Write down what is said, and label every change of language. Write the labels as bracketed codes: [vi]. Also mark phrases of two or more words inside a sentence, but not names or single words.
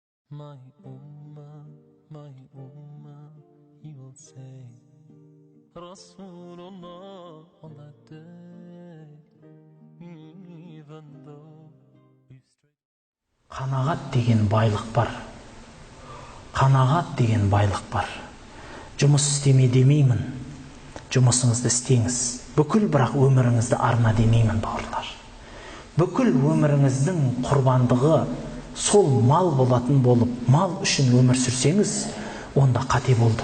[en] My ummah, he will say, Rasulullah on that day, even though we've strayed. [kk] Қанағат деген байлық бар. Қанағат деген байлық бар. Жұмыс істеме демеймін. Жұмысыңызды істеңіз. Бүкіл бірақ өміріңізді арна демеймін, бауырлар. Бүкіл өміріңіздің құрбандығы сол мал болатын болып, мал үшін өмір сүрсеңіз, онда қате болды.